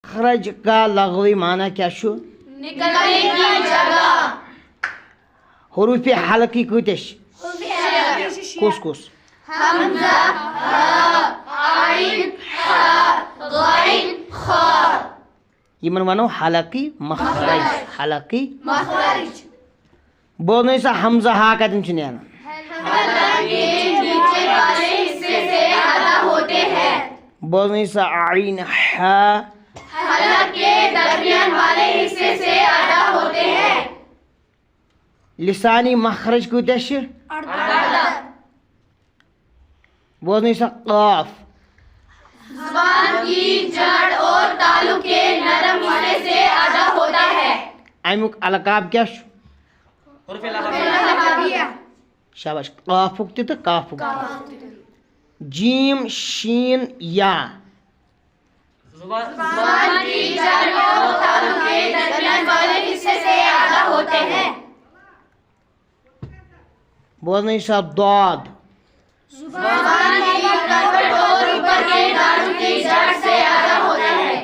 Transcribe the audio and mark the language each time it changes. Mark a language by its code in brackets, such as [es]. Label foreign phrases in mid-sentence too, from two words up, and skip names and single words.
[ur] مخرج کا لغوی معنی کیا شو؟ نکلنے کی جگہ. [ks] حروف حلقی کتش؟ کس کس؟ [ar] حمزہ، ہا، عین، ہا، غین، خا. [ks] یمن ونو حلقی مخرج. حلقی مخرج. بولنے سا حمزہ ہا کتن چھ نیران؟ [ur] حلق کے نیچے والے حصے سے ادا ہوتے ہیں. [ks] بولنے سا عین ہا. [ur] حلق کے درمیان والے حصے سے ادا ہوتے ہیں. [ks] لسانی مخرج کتش چھ؟ 18. بولنے سا قاف. [ur] زبان کی جڑ اور تالو کے نرم حصے سے ادا ہوتا ہے. [ks] امیک القاب کیا چھ؟ شاباش. قافک تہ تہ کافک تہ. [ar] جیم شین یا. [ur] زبان کی جڑ اور تالو کے درمیان والے حصے سے ادا ہوتے ہیں. [ks] بولنے سا ضاد. [ur] زبان کی کروٹ اور اوپر کے دانتوں کی جڑ سے ادا ہوتا ہے.